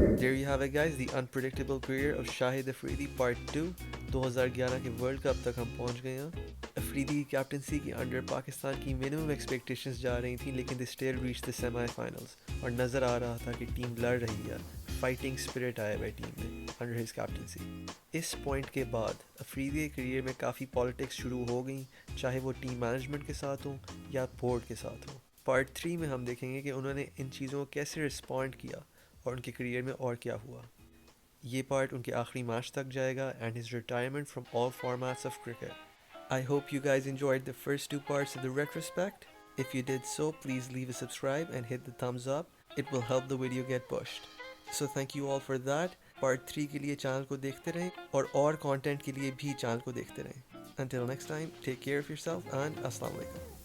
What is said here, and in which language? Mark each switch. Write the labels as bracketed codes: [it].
[en] There you have it guys, the unpredictable career of Shahid Afridi part 2. [ur] 2011 کے world cup تک ہم پہنچ گئے ہیں. افریدی کی کیپٹنسی کے انڈر پاکستان کی منیمم ایکسپیکٹیشنز جا رہی تھیں, لیکن [en] they still reached the semi finals, [ur] اور نظر آ رہا تھا کہ ٹیم لڑ رہی ہے. فائٹنگ اسپرٹ آیا ہے ٹیم میں انڈر ہز کیپٹنسی. اس پوائنٹ کے بعد افریدی کے کریئر میں کافی پالیٹکس شروع ہو گئیں, چاہے وہ ٹیم مینجمنٹ کے ساتھ ہوں یا بورڈ کے ساتھ ہوں. پارٹ 3 میں ہم دیکھیں گے کہ انہوں نے ان چیزوں کو کیسے رسپونڈ کیا اور ان کے کریئر میں اور کیا ہوا. یہ پارٹ ان کے آخری میچ تک جائے گا, [en] And his retirement from all formats of cricket. I hope you guys enjoyed the first 2 parts of the retrospect. If you did so, please leave a subscribe and hit the thumbs up. It will help the video get pushed. So thank you all for that. [ur] Part 3 کے لیے channel کو دیکھتے رہیں اور content کے لیے بھی channel کو دیکھتے رہیں. [en] Until next time, take care of yourself [ur] and Assalamu alaikum.